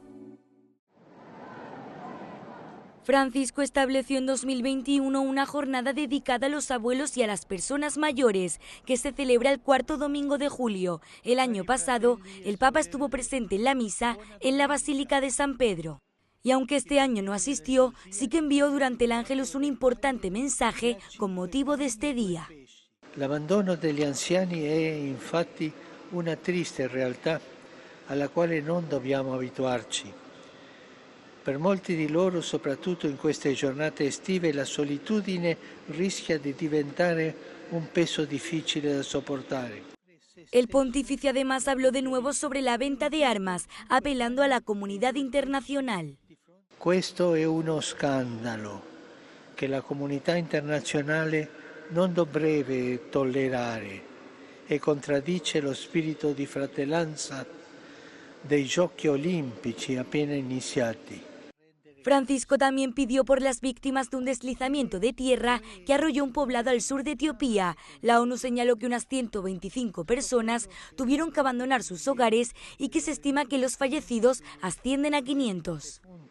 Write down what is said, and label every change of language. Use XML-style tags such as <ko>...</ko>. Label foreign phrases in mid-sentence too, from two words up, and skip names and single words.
<es>Francisco estableció en 2021 una jornada dedicada a los abuelos y a las personas mayores, que se celebra el 4º domingo de julio. El año pasado, el Papa estuvo presente en la misa en la Basílica de San Pedro. Y aunque este año no asistió, sí que envió durante el Ángelus un importante mensaje con motivo de este día.</es> <it>L'abbandono degli anziani è infatti una triste realtà alla quale non dobbiamo abituarci. Per molti di loro, soprattutto in queste giornate estive, la solitudine rischia di diventare un peso difficile da sopportare.</it> <es>El pontífice además habló de nuevo sobre la venta de armas, apelando a la comunidad internacional.</es> <it>Questo è uno scandalo che la comunità internazionale non dovrebbe tollerare e contraddice lo spirito di fratellanza dei Giochi Olimpici appena iniziati.</it> <es>Francisco también pidió por las víctimas de un deslizamiento de tierra que arrolló un poblado al sur de Etiopía. La ONU señaló que unas 125 personas tuvieron que abandonar sus hogares y que se estima que los fallecidos ascienden a 500.</es>